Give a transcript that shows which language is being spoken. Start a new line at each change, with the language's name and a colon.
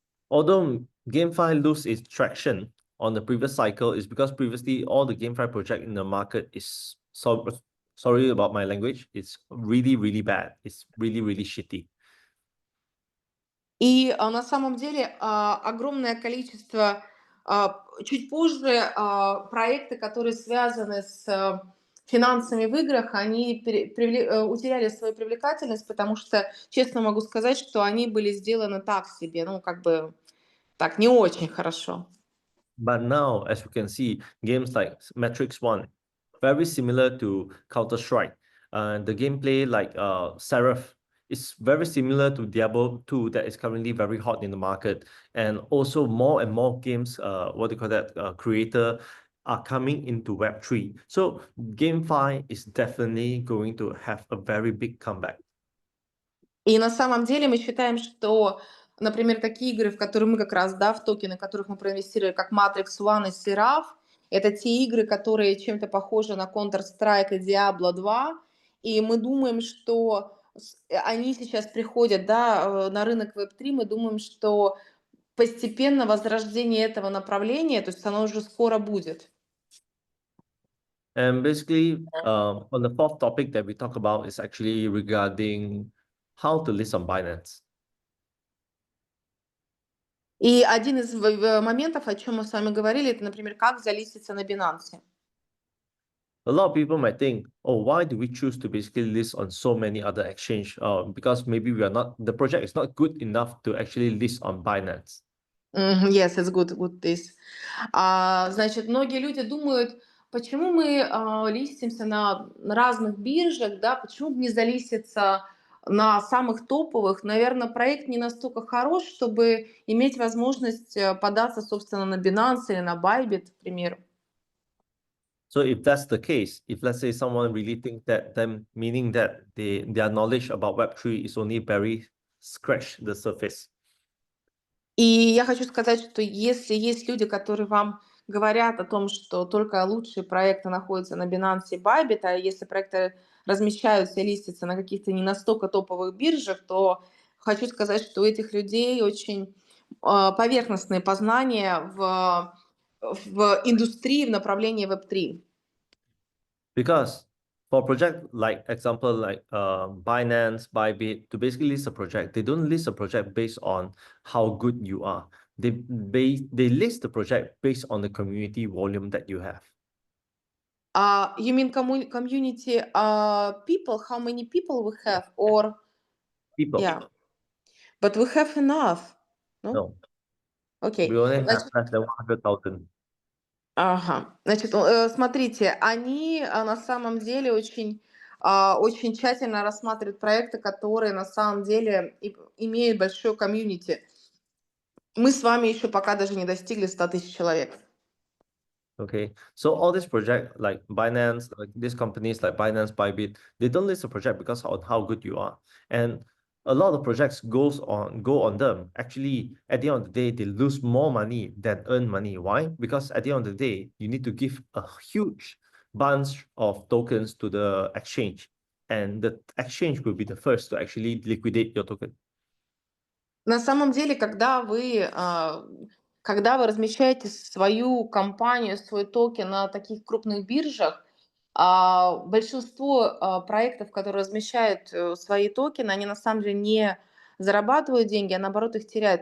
English: Although GameFi lose its traction on the previous cycle is because previously all the GameFi project in the market is sorry about my language, it's really, really bad. It's really, really shitty.
Russian: И на самом деле огромное количество, чуть позже проекты, которые связаны с финансами в играх, они утеряли свою привлекательность, потому что, честно могу сказать, что они были сделаны так себе, ну, как бы так, не очень хорошо.
English: But now, as you can see, games like Matrix 1, very similar to Counter-Strike. The gameplay like Seraph is very similar to Diablo 2 that is currently very hot in the market. And also more and more games, creator are coming into Web3. So GameFi is definitely going to have a very big comeback.
Russian: И на самом деле мы считаем, что, например, такие игры, в которые мы как раз, да, в токены, в которых мы проинвестировали, как Matrix One и Seraph, Это те игры, которые чем-то похожи на Counter-Strike и Diablo 2, и мы думаем, что они сейчас приходят, да, на рынок Web3, мы думаем, что постепенно возрождение этого направления, то есть оно уже скоро будет.
English: And basically, on the fourth topic that we talk about is actually regarding how to list on Binance.
Russian: И один из моментов, о чем мы с вами говорили, это, например, как залиститься на Binance.
English: A lot of people might think, oh, why do we choose to basically list on so many other exchange? Because maybe the project is not good enough to actually list on Binance. Yes, it's good this.
Russian: Значит, многие люди думают, почему мы листимся на разных биржах, да, почему бы не залиститься на самых топовых. Наверное, проект не настолько хорош, чтобы иметь возможность податься, собственно, на Binance или на Bybit, к примеру.
English: So if that's the case, if let's say someone really thinks that, then meaning that their knowledge about Web3 is only very scratch the surface.
Russian: И я хочу сказать, что если есть люди, которые вам говорят о том, что только лучшие проекты находятся на Binance и Bybit, а если проекты размещаются и листятся на каких-то не настолько топовых биржах, то хочу сказать, что у этих людей очень поверхностные познания в индустрии, в направлении Web3.
English: Because for a project like example like Binance, Bybit, to basically list a project, they don't list a project based on how good you are. They list the project based on the community volume that you have. You mean community people? How many people we have? Or People. yeah, but we have enough. No? No,
Russian: Окей.
English: we only have
Russian: Значит,
English: less than 100,000.
Russian: ага. Значит, смотрите, они на самом деле очень тщательно рассматривают проекты, которые на самом деле имеют большое комьюнити. Мы с вами еще пока даже не достигли 100 тысяч человек.
English: Okay, so all these projects like Binance, like these companies like Binance, Bybit, they don't list a project because of how good you are. And a lot of projects go on them. Actually, at the end of the day, they lose more money than earn money. Why? Because at the end of the day, you need to give a huge bunch of tokens to the exchange. And the exchange will be the first to actually liquidate your token.
Russian: На самом деле, когда вы размещаете свою компанию, свой токен на таких крупных биржах, большинство проектов, которые размещают свои токены, они на самом деле не зарабатывают деньги, а наоборот их теряют.